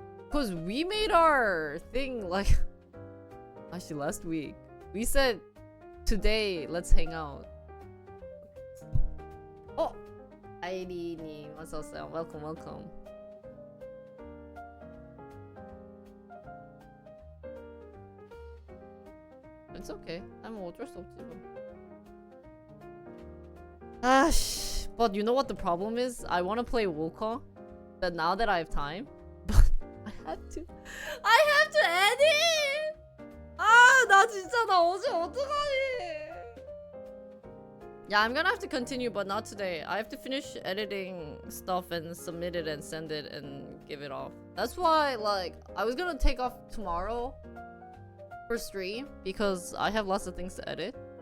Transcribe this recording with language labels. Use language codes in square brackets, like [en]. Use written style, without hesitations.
[en] Cause we made our thing like actually last week. We said today let's hang out. [ko] Oh, 아이리님 어서 오세요. [en] Welcome, welcome. It's okay. I'm [ko] 어쩔 수 없지 뭐. [en] Ash, but you know what the problem is? I want to play Wukong, but now that I have time, but I have to edit. [ko] 아, 나 진짜 나 어제 어떡하니? [en] Yeah, I'm gonna have to continue, but not today. I have to finish editing stuff and submit it and send it and give it off. That's why, like, I was gonna take off tomorrow for stream because I have lots of things to edit.